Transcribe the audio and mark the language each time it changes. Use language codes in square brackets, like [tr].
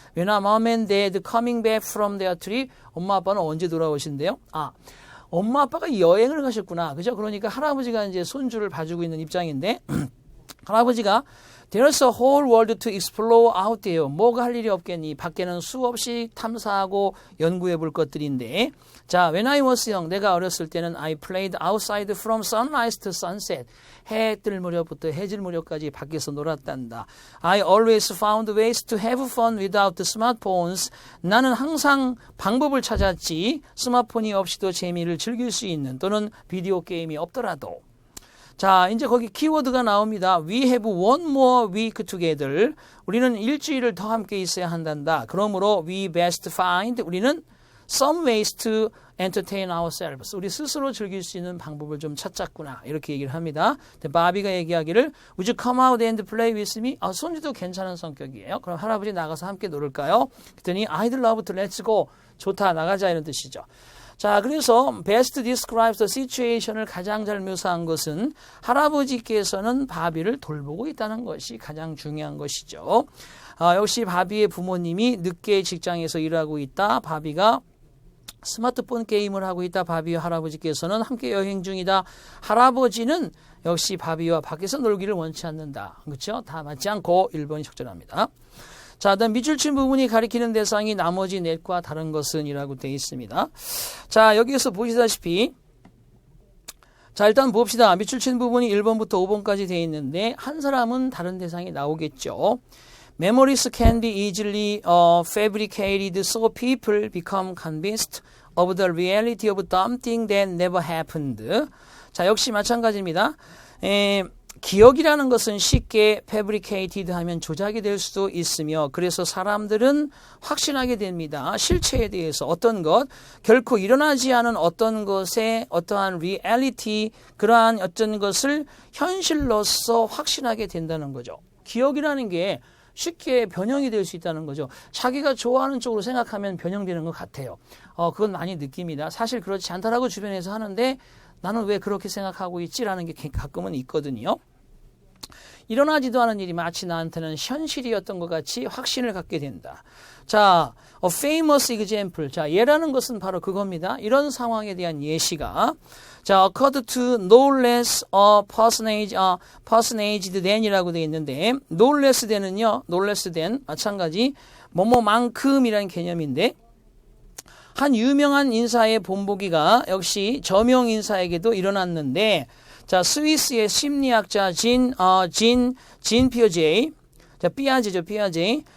[en] When our mom and dad coming back from their trip. [ko] 엄마 아빠는 언제 돌아오신대요? 엄마 아빠가 여행을 가셨구나. 그죠? 그러니까 할아버지가 이제 손주를 봐주고 있는 입장인데 할아버지가 [en] There's a whole world to explore out there. [ko] 뭐가 할 일이 없겠니? 밖에는 수없이 탐사하고 연구해 볼 것들인데 [en] 자, when I was young, [ko] 내가 어렸을 때는 [en] I played outside from sunrise to sunset. [ko] 해 뜰 무렵부터 해질 무렵까지 밖에서 놀았단다. [en] I always found ways to have fun without smartphones. [ko] 나는 항상 방법을 찾았지 스마트폰이 없이도 재미를 즐길 수 있는 또는 비디오 게임이 없더라도 자, 이제 거기 키워드가 나옵니다. [en] We have one more week together. [ko] 우리는 일주일을 더 함께 있어야 한단다. 그러므로 [en] we best find. [ko] 우리는 [en] some ways to entertain ourselves. [ko] 우리 스스로 즐길 수 있는 방법을 좀 찾자꾸나. 이렇게 얘기를 합니다. 바비가 얘기하기를 [en] Would you come out and play with me? [ko] 손주도 괜찮은 성격이에요. 그럼 할아버지 나가서 함께 놀을까요? 그랬더니 [en] I'd love to let's go. [ko] 좋다 나가자 이런 뜻이죠. 자, 그래서 [en] best describes the situation [ko] 을 가장 잘 묘사한 것은 할아버지께서는 바비를 돌보고 있다는 것이 가장 중요한 것이죠. 역시 바비의 부모님이 늦게 직장에서 일하고 있다. 바비가 스마트폰 게임을 하고 있다. 바비와 할아버지께서는 함께 여행 중이다. 할아버지는 역시 바비와 밖에서 놀기를 원치 않는다. 그렇죠? 다 맞지 않고 1번이 적절합니다. 자, 다음 밑줄 친 부분이 가리키는 대상이 나머지 넷과 다른 것은 이라고 되어 있습니다. 자, 여기에서 보시다시피 자, 일단 봅시다. 밑줄 친 부분이 1번부터 5번까지 되어 있는데 한 사람은 다른 대상이 나오겠죠. [en] Memories can be easily fabricated so people become convinced of the reality of something that never happened. [ko] 자, 역시 마찬가지입니다. 기억이라는 것은 쉽게 fabricated 하면 조작이 될 수도 있으며 그래서 사람들은 확신하게 됩니다. 실체에 대해서 어떤 것, 결코 일어나지 않은 어떤 것의 어떠한 reality, 그러한 어떤 것을 현실로서 확신하게 된다는 거죠. 기억이라는 게 쉽게 변형이 될 수 있다는 거죠. 자기가 좋아하는 쪽으로 생각하면 변형되는 것 같아요. 그건 많이 느낍니다. 사실 그렇지 않다라고 주변에서 하는데 나는 왜 그렇게 생각하고 있지라는 게 가끔은 있거든요. 일어나지도 않은 일이 마치 나한테는 현실이었던 것 같이 확신을 갖게 된다. [en] 자, a famous example. [ko] 자, 예라는 것은 바로 그겁니다. 이런 상황에 대한 예시가 자, [en] occurred to no less a personage than [ko] 이라고 되어 있는데 [en] no less than [ko] 은요. [en] no less than [ko] 마찬가지 뭐뭐만큼이라는 개념인데 한 유명한 인사의 본보기가 역시 저명 인사에게도 일어났는데 자, 스위스의 심리학자 진 피어제, 자, 피아제죠, 피아제.